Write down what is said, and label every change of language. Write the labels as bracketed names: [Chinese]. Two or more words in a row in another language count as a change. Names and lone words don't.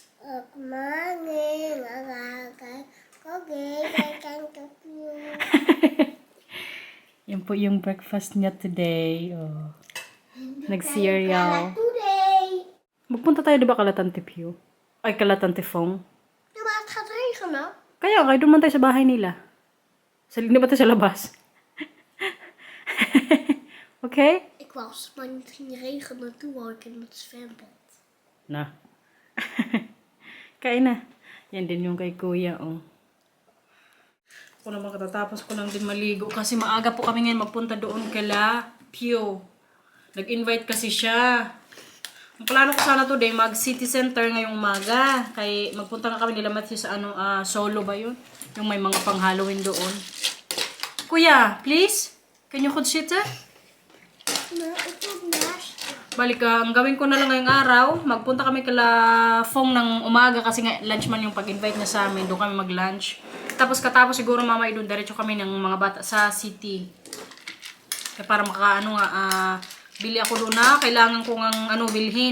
[English] Good morning, [Filipino] Yan po yung breakfast niya today. Oh. Nag-cereal. Today. Magpunta tayo, di ba, Kalatante Pew? Ay, Kalatante Fong. Diba, [Dutch] het gaat regenen? [Filipino] Kaya, doon man tayo sa bahay nila. Di ba tayo sa labas? Okay? [Dutch] Ik wou als het maar niet ging regenen, toen wou ik in het zwembad. [Filipino] Na. Kain na. Yan din yung kay kuya, oh. Ako naman katatapos ko lang din maligo kasi maaga po kami ngayon magpunta doon kala Pew. Nag-invite kasi siya. Ang plano ko sana today, mag- [English] city center [Filipino] ngayong umaga. Kay magpunta na kami nila Matthew sa solo ba yun? Yung may mga pang-Halloween doon. Kuya, [English] please? Can you consider? [Dutch] Maar ik wil naast. [Filipino] Balik ang gawin ko na lang ngayong araw, magpunta kami kala Fong ng umaga kasi nga lunch man yung pag-invite niya sa amin. Doon kami mag-lunch. Tapos katapos siguro mamaya doon, diretso kami ng mga bata sa city. Kaya para bili ako doon na, kailangan ko ng bilhin.